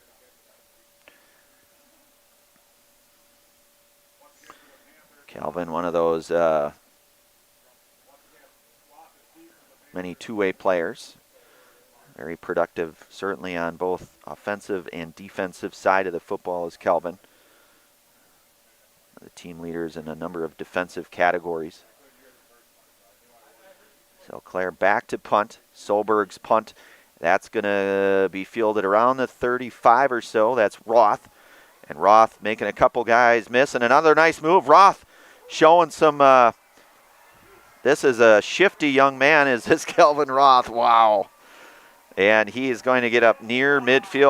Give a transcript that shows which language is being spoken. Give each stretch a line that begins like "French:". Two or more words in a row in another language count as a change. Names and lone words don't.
English: Calvin, one of those many two-way players. Very productive, certainly on both offensive and defensive side of the football is Calvin. The team leaders in a number of defensive categories. So Claire back to punt. Solberg's punt. That's going to be fielded around the 35 or so. That's Roth. And Roth making a couple guys miss. And another nice move. Roth showing some, this is a shifty young man, is this Kelvin Roth. Wow. And he is going to get up near midfield.